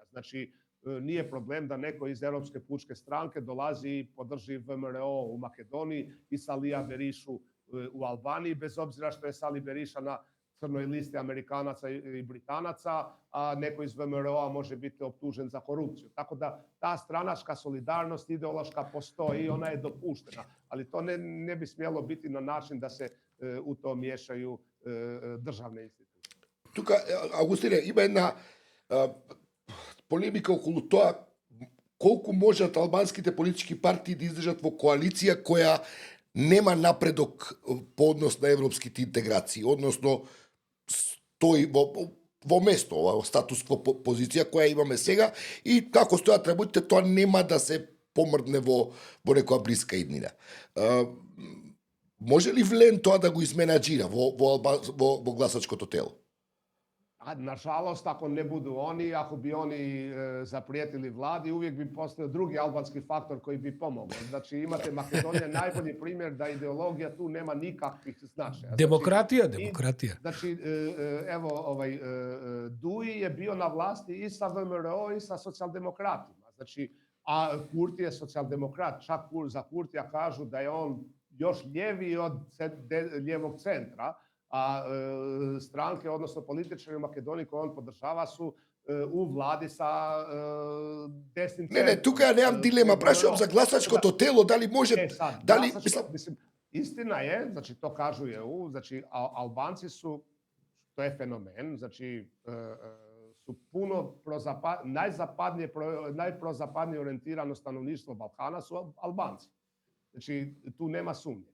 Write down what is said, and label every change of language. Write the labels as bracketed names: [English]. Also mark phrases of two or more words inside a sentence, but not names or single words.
[Croatian] Znači, nije problem da neko iz Europske pučke stranke dolazi i podrži VMRO u Makedoniji i Salija Berišu u Albaniji, bez obzira što je Sali Beriša na crnoj listi Amerikanaca i Britanaca, a neko iz VMRO-a može biti optužen za korupciju. Tako da ta stranačka solidarnost ideološka postoji i ona je dopuštena, ali to ne bi smjelo biti na način da se u to miješaju državne institucije. [Macedonian] Тука, Августине, има една полемика околу тоа колку можат албанските политички партии да издржат во коалиција која нема напредок по однос на европските интеграции, односно стои во место, ова статус кво позиција која имаме сега и како стојат работите, тоа нема да се помрдне во некоја блиска иднина. Може ли влен тоа да го изменаџира во гласачкото тело? [Croatian] Nažalost, ako ne budu oni, ako bi oni zaprijetili vladi, uvijek bi postojao drugi albanski faktor koji bi pomogao. Znači, imate Makedonija najbolji primjer da ideologija tu nema nikakvih značaja. Demokratija. Znači, evo, Duji je bio na vlasti i sa VMRO i sa socijaldemokratima. Znači, a Kurti je socijaldemokrat. Čak za Kurtija kažu da je on još ljeviji od lijevog centra, a stranke, odnosno političari u Makedoniji koje on podržava su u vladi sa desnim centrom. Ne, [Macedonian] тука ја немам дилема, прашувам за гласачкото тело, дали може, дали... [Croatian] Mislim, istina je, znači to kažu EU, znači Albanci su, to je fenomen, znači su puno najprozapadnije orijentirano stanovništvo Balkana su Albanci. Znači tu nema sumnje.